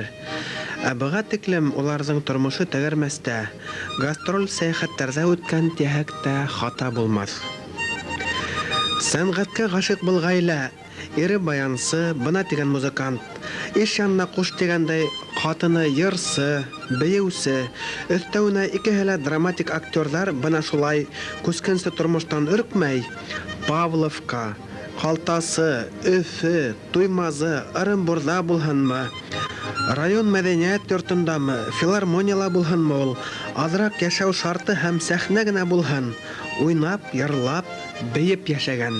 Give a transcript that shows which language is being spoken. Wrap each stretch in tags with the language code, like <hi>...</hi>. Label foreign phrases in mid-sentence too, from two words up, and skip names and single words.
<ba>Ә быга тиклем уларның тормышы тәгәрмәстә, гастроль сәяхәттәрдә үткән тиһәк тә хата булмас. Сәнгатькә гашык был гаилә, ире баянсы, бына тигән музыкант, иш янына куш дигәндәй, хатыны йырсы, бейеүсе, өстәвенә икеһе лә драматик актерҙар бына шулай күскенсе тормоштан өркмәй, Павловка, Калтасы, Өфө, Туймазы, Ырымбурҙа булһынмы, район мәҙәниәт йортондамы, филармонияла булһынмы ул, аҙыраҡ йәшәү шарты һәм сәхнә генә булһын, уйнап, йырлап, бейеп йәшәгән.</ba>